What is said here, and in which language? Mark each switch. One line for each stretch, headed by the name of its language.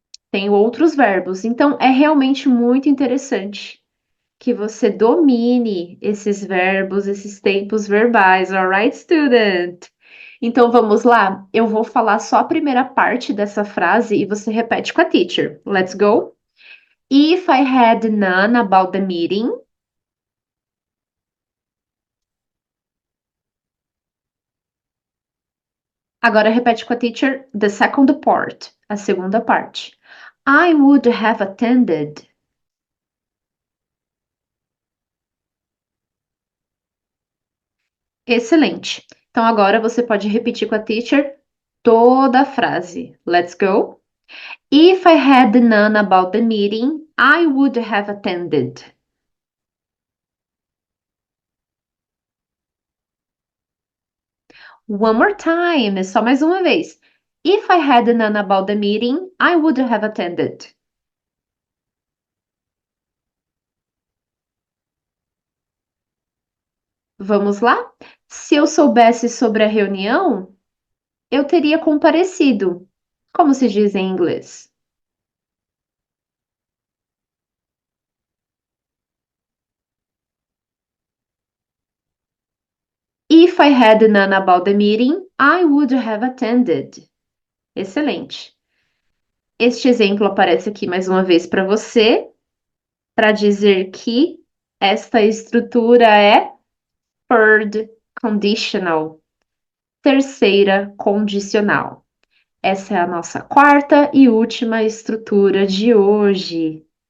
Portuguese: Tenho outros verbos. Então é realmente muito interessante que você domine esses verbos, esses tempos verbais,
English: alright, student?
Portuguese: Então vamos lá, eu vou falar só a primeira parte dessa frase e você repete com a teacher.
English: Let's go. If I had none about the meeting.
Portuguese: Agora repete com a teacher
English: the second part,
Portuguese: a segunda parte.
English: I would have attended.
Portuguese: Excelente. Então agora você pode repetir com a teacher toda a frase.
English: Let's go. If I had known about the meeting, I would have attended. One more time,
Portuguese: só mais uma vez.
English: If I had known about the meeting, I would have attended.
Portuguese: Vamos lá? Se eu soubesse sobre a reunião, eu teria comparecido. Como se diz em inglês?
English: If I had known about the meeting, I would have attended.
Portuguese: Excelente. Este exemplo aparece aqui mais uma vez para você, para dizer que esta estrutura é third conditional, terceira condicional. Essa é a nossa quarta e última estrutura de hoje.